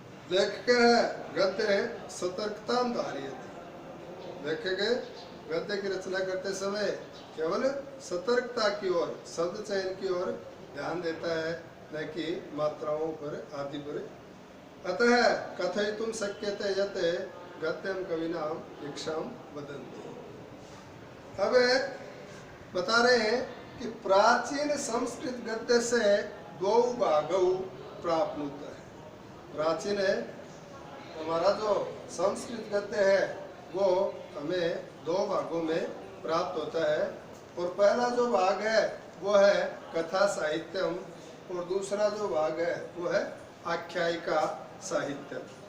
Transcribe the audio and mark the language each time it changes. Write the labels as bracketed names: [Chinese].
[Sanskrit] लेखक गद्य सतर्कतां धारयति। [Hindi] लेखक गद्य की रचना करते समय केवल सतर्कता की ओर, शब्द चयन की ओर ध्यान देता है, न कि मात्राओं पर आदि पर। [Sanskrit] अतः कथयितुं शक्यते यत् गद्यम कविनाम निक्षाम वदन्ति। [Hindi] अब बता रहे हैं कि प्राचीन संस्कृत गद्य से दो भागौ प्राप्त है। प्राचीन है हमारा जो संस्कृत गद्य है वो हमें दो भागों में प्राप्त होता है, और पहला जो भाग है वो है कथा साहित्यम, और दूसरा जो भाग है वो है आख्यायिका साहित्य।